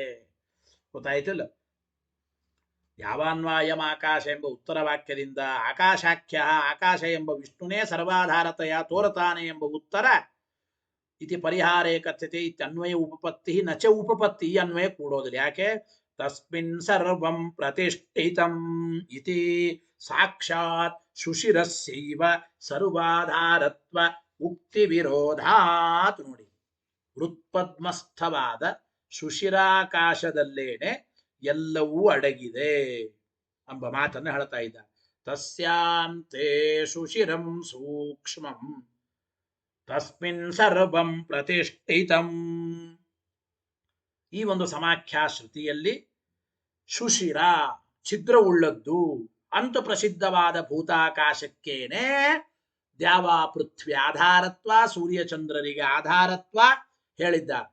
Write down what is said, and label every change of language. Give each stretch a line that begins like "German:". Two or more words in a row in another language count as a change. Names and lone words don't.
Kannada: ಗೊತ್ತಾಯ್ತಿಲ್ಲ? ಯಾವಾನ್ವಾಯಂ ಆಕಾಶ ಎಂಬ ಉತ್ತರ ವಾಕ್ಯದಿಂದ ಆಕಾಶಾಖ್ಯ ಆಕಾಶ ಎಂಬ ವಿಷ್ಣುನೇ ಸರ್ವಾಧಾರತೆಯ ತೋರತಾನೆ ಎಂಬ ಉತ್ತರ
Sanskrit: ಇತಿ ಪರಿಹಾರೇ ಕಥ್ಯತೆ ಇತ್ಯನ್ವಯ ಉಪಪತ್ತಿ ನಚ ಉಪಪತ್ತಿ,
Kannada: ಈ ಅನ್ವಯ ಕೂಡೋದಿಲ್ಲ. ಯಾಕೆ?
Sanskrit: ತಸ್ಮಿನ್ ಸರ್ವಂ ಪ್ರತಿಷ್ಠಿತಂ ಇತಿ ಸಾಕ್ಷಾತ್ ಶುಶಿರಸ್ಯೈವ ಸರ್ವಾಧಾರತ್ವ ಉಕ್ತಿ ವಿರೋಧಾತ್.
Kannada: ನೋಡಿ, ಹೃತ್ಪದ್ಮಸ್ಥವಾದ ಶುಶಿರಾಕಾಶದಲ್ಲೇನೆ ಎಲ್ಲವೂ ಅಡಗಿದೆ ಎಂಬ ಮಾತನ್ನು ಹೇಳ್ತಾ ಇದ್ದ.
Sanskrit: ತಸ್ಯಾಂತೆ ಶುಶಿರಂ ಸೂಕ್ಷ್ಮಂ ತಸ್ಮಿನ್ ಸರ್ವಂ ಪ್ರತಿಷ್ಠಿತಂ.
Kannada: ಈ ಒಂದು ಸಮಾಖ್ಯಾ ಶ್ರುತಿಯಲ್ಲಿ ಶುಶಿರ ಛಿದ್ರವುಳ್ಳದ್ದು ಅಂತ ಪ್ರಸಿದ್ಧವಾದ ಭೂತಾಕಾಶಕ್ಕೇನೆ ದ್ಯಾವಾ ಪೃಥ್ವಿ ಆಧಾರತ್ವ, ಸೂರ್ಯಚಂದ್ರರಿಗೆ ಆಧಾರತ್ವ ಹೇಳಿದ್ದಾರೆ.